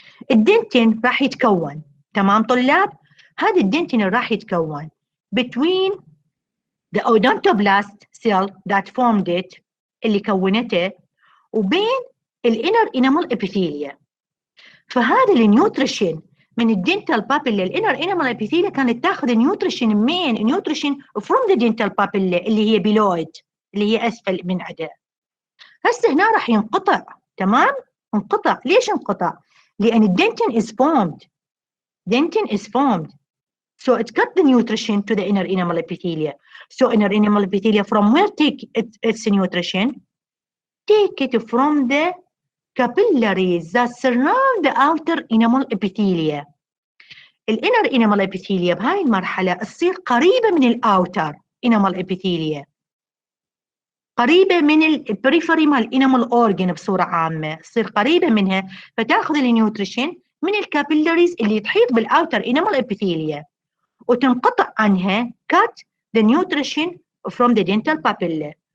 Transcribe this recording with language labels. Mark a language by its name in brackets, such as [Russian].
[Arabic] الدنتين راح يتكون، تمام طلاب؟ هذا الدنتين راح يتكون [English] between the odontoblast cell that formed it [Arabic] اللي كونته وبين الانر انامل ابيثيليا. فهذا النيوتريشن من الدنتال بابيلا الانر انامل ابيثيليا كانت تاخذ نيوتريشن [English] from the dental papilla [Arabic] اللي هي بيلويد اللي هي اسفل من عدها. هسه هنا راح ينقطع. تمام؟ انقطع. ليش انقطع؟ لان الدنتين [English] is formed. So it cut the nutrition to the inner enamel epithelia. So inner enamel epithelia from where take its nutrition? Take it from the capillaries that surround the outer enamel epithelia. [Arabic] الانر enamel epithelia بهاي المرحلة تصير قريبة من الاوتر enamel epithelia. قريبة من البريفري مال الانامل اورجن بصورة عامة، تصير قريبة منها فتاخذ النيوتريشن من الكابيلاريز اللي تحيط بالاوتر انامل ابيثيليا وتنقطع عنها [English] cut the nutrition from the dental papilla.